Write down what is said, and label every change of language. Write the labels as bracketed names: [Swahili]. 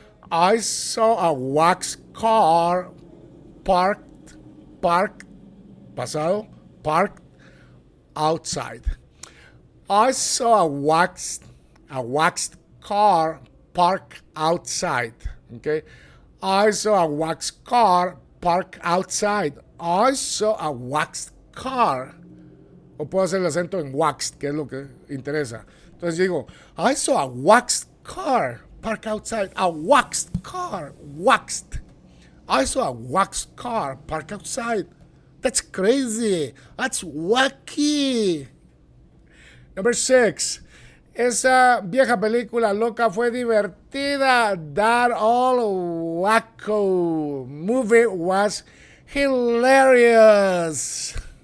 [English] I saw a waxed car parked, pasado, parked outside. I saw a waxed car parked outside. Okay, I saw a waxed car parked outside. I saw a waxed car. [Spanish] O puedo hacer el acento en waxed, que es lo que interesa. Entonces digo, [English] I saw a waxed car parked outside. A waxed car, waxed. I saw a waxed car parked outside. That's crazy. That's wacky. Number 6. [Spanish] Esa vieja película loca fue divertida. [English] That old wacko movie was hilarious.